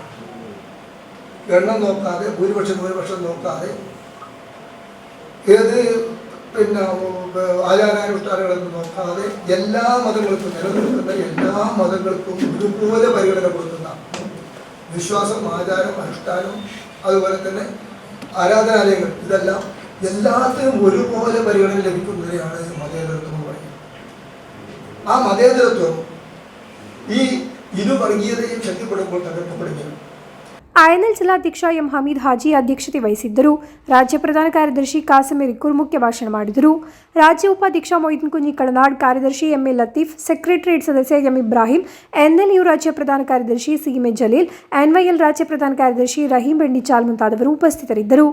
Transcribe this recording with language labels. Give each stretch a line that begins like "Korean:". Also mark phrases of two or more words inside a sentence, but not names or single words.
Malayalam: എണ്ണം നോക്കാതെ, ഭൂരിപക്ഷം നോക്കാതെ, ഏത് ആചാരാനുഷ്ഠാനങ്ങളൊന്നും നോക്കാതെ എല്ലാ മതങ്ങൾക്കും, നിലനിൽക്കുന്ന എല്ലാ മതങ്ങൾക്കും ഒരുപോലെ പരിഗണന കൊടുക്കുന്ന വിശ്വാസം, ആചാരം, അനുഷ്ഠാനം, അതുപോലെ തന്നെ ആരാധനാലയങ്ങൾ, ഇതെല്ലാം എല്ലാത്തിനും ഒരുപോലെ പരിഗണന ലഭിക്കുന്നതിനെയാണ് മതേതരത്വം എന്ന് പറയുന്നത്. ആ മതേതരത്വം ഈ ഇരുവർഗീയതയും ശക്തിപ്പെടുമ്പോൾ തകർക്കപ്പെടുകയാണ്.
Kannada: ಐಎನ್ಎಲ್ ಜಿಲ್ಲಾಧ್ಯಕ್ಷ ಎಂ ಹಮೀದ್ ಹಾಜಿ ಅಧ್ಯಕ್ಷತೆ ವಹಿಸಿದ್ದರು. ರಾಜ್ಯ ಪ್ರಧಾನ ಕಾರ್ಯದರ್ಶಿ ಕಾಸಂ ಇರಿಕೂರ್ ಮುಖ್ಯ ಭಾಷಣ ಮಾಡಿದರು. ರಾಜ್ಯ ಉಪಾಧ್ಯಕ್ಷ ಮೊಯ್ದೀನ್ ಕುಂಜಿ ಕಳನಾಡ್, ಕಾರ್ಯದರ್ಶಿ ಎಂಎ ಲತೀಫ್, ಸೆಕ್ರೆಟರಿಯೇಟ್ ಸದಸ್ಯ ಎಂ ಇಬ್ರಾಹಿಂ, ಎನ್ಎಲ್ಯು ರಾಜ್ಯ ಪ್ರಧಾನ ಕಾರ್ಯದರ್ಶಿ ಸಿಎಂಎ ಜಲೀಲ್, ಎನ್ವೈಎಲ್ ರಾಜ್ಯ ಪ್ರಧಾನ ಕಾರ್ಯದರ್ಶಿ ರಹೀಂ ಬೆಂಡಿಚಾಲ್ ಮುಂತಾದವರು ಉಪಸ್ಥಿತರಿದ್ದರು.